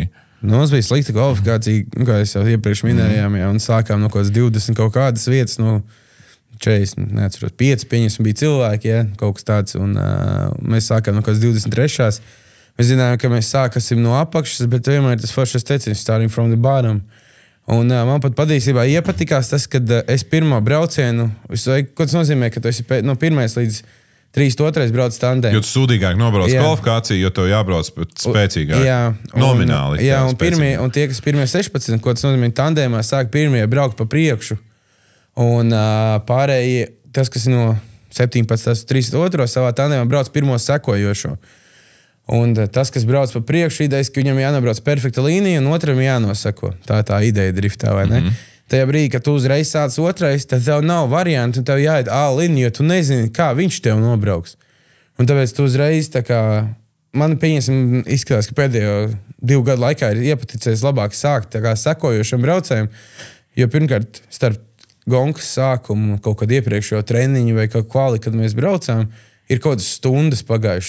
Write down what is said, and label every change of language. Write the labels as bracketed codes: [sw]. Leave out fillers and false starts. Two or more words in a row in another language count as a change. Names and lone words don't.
[lv] Mums bija slikta kvalifikācija, kā es jau iepriekš minējām, un sākām no kaut kādas 20 kaut kādas vietas, 40, neatceros, 5, pieņas bija cilvēki, ja, kaut kas tāds, un mēs sākām no kāds 23. Mēs zinājām, ka mēs sākasim no apakšas, bet vienmēr tas foršas teiciens, [en] starting from the bottom. [lv] Un man pat patiesībā iepatikās tas, kad es pirmo braucienu, ko tas nozīmē, ka tu esi no 1. līdz 32. brauc tandēm. Jo tu sūdīgāk nobrauc kvalifikāciju, jo tev jābrauc spēcīgāk. Jā, nomināli. Jā, un tie, kas pirmie 16, ko tas nozīmē, tandēmā sāk pirmie braukt pa priekšu. Un pārējie, tas, kas no 17. 32. savā tandēmā brauc pirmo sekojošo. Un tas, kas brauc pa priekšu, idejas, ka viņam jānobrauc perfekta līnija un otram jānosako. Tā ideja driftā, vai ne? Tajā brīdī, kad tu uzreiz sāc otrais, tad tev nav variantu, un tev jāiet all-in, jo tu nezini, kā viņš tev nobrauks. Un tāpēc tu uzreiz, tā kā, man pieņemsim, izskatās, ka pēdējo 2 gadu laikā ir iepaticies labāk sākt tā kā sekojošam braucējiem, jo pirmkārt, starp gonkas sākumu, kaut kad iepriekšējo treniņu vai kaut kvali, kad mēs braucām, ir kaut kādas stundas pagājušas.